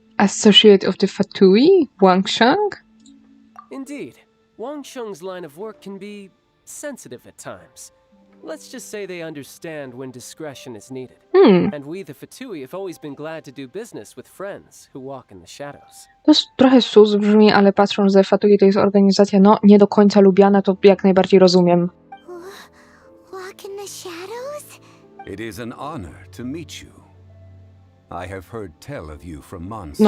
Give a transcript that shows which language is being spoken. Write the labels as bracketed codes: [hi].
[en] associate of the Fatui? Wangsheng? Indeed, Wangsheng's line of work can be sensitive at times. Let's just say they understand when discretion is needed. And we, the Fatui, have always been glad to do business with friends who walk in the shadows. [pl] To jest trochę sus brzmi, ale patrząc, że Fatui to jest organizacja, no, nie do końca lubiana, to jak najbardziej rozumiem. [en] Walk in the shadows? It is an honor to meet you. I have heard tell of you from Montuję.